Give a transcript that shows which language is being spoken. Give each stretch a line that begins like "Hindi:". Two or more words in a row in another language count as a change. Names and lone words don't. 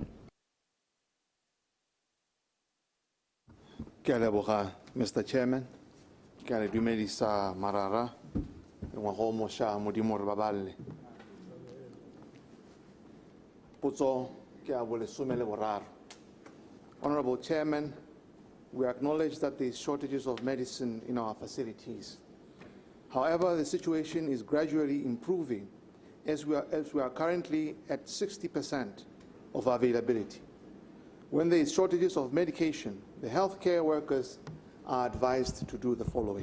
Tswana: Ke a leboga,
English: Mr. Chairman.
Tswana: Ke a le dumedisa marara ngwaga o mošwa modimo re baballe. Potso ke a bolesome le boraro.
English: Honorable Chairman, we acknowledge that there is shortages of medicine in our facilities. However, the situation is gradually improving as we are currently at 60% of availability. When there is shortages of medication, the healthcare workers are advised to do the following.